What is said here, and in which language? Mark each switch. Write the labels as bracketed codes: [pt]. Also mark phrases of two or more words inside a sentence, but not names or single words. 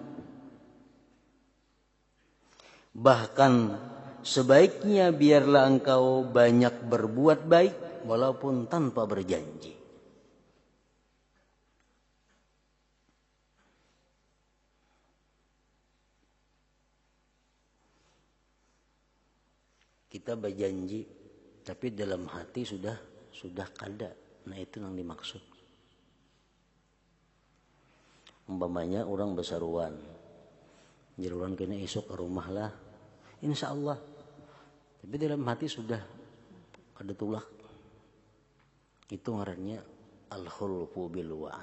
[id] Bahkan sebaiknya biarlah engkau banyak berbuat baik, walaupun tanpa berjanji. [bjn] Kita berjanji, tapi dalam hati sudah kada. [id] Nah itu yang dimaksud. [bjn] Umpamanya orang besaruan, jeruan kena esok ke rumah lah, [ar] إن شاء الله. [bjn] Tapi dalam hati sudah ada tulak. Itu ngarannya [ar] الخلف بالوعد.